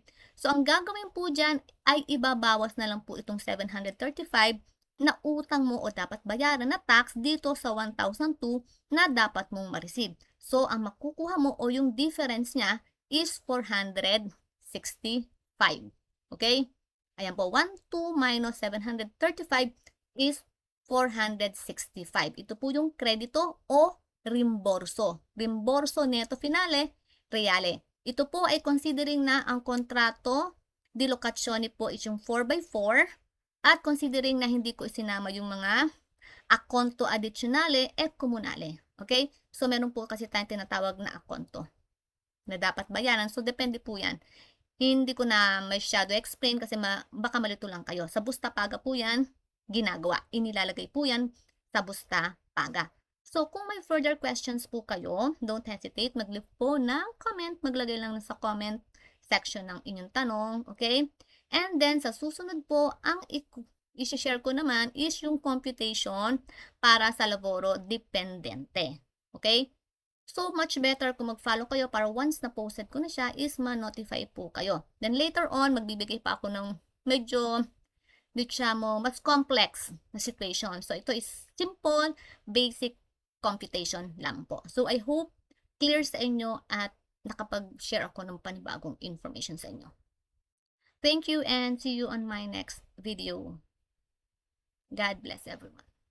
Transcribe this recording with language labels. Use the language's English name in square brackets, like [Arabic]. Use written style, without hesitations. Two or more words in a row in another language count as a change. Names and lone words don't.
[Filipino] So, ang gagawin po dyan ay ibabawas na lang po itong 735 na utang mo o dapat bayaran na tax dito sa 1,002 na dapat mong ma-receive. So, ang makukuha mo o yung difference niya is 465. Okay? Ayan po, 1,2 [English] minus 735 is 465. [Filipino] Ito po yung kredito o rimborso. [Italian] Rimborso neto finale, reale. [Filipino] Ito po ay considering na ang [Italian] kontrato di locazione [Filipino] po is yung 4x4 at considering na hindi ko isinama yung mga [Italian] acconto addizionale e comunale. [Filipino] Okay? So, meron po kasi tayong tinatawag na acconto na dapat bayaran. So, depende po yan. Hindi ko na masyado explain kasi baka malito lang kayo. Sa [Italian] busta paga [Filipino] po yan, ginagawa. Inilalagay po yan sa [Italian] busta paga. [Filipino] So, kung may further questions po kayo, [English] don't hesitate, [Filipino] mag-leave po ng comment. Maglagay lang sa [English] comment section [Filipino] ng inyong tanong. Okay? And then, sa susunod po, ang i-share ko naman is yung computation para sa [Italian] laboro dependente. [Filipino] Okay? So, [English] much better [Filipino] kung mag-follow kayo para once na posted ko na siya is ma-notify po kayo. [English] Then later on, [Filipino] magbibigay pa ako ng medyo mas [English] complex na situation. [Filipino] So, ito is [English] simple, basic computation [Filipino] lang po. So, [English] I hope clear [Filipino] sa inyo at nakapag-share ako ng panibagong information sa inyo. [English] Thank you and see you on my next video. God bless everyone.